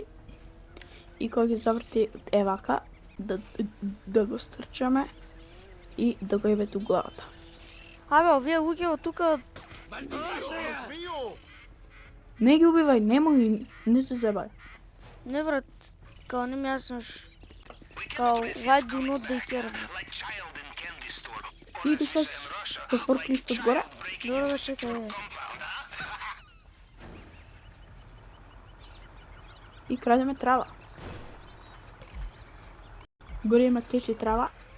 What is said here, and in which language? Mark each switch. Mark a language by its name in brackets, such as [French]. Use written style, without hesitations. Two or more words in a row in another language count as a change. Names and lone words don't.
[Macedonian] И кога ги заврти евака, да го стрчаме и да го ебе ту главата. Абе, овие луѓе од тука... Не ги убивај, немој, не се зебај. Не, брат, као не ми јасно као [English] why do not they care, [Macedonian] брат. И ти се со форклифтот горе? Добро бе, чекај, е. И крадеме трава. Горе има кеш и трава.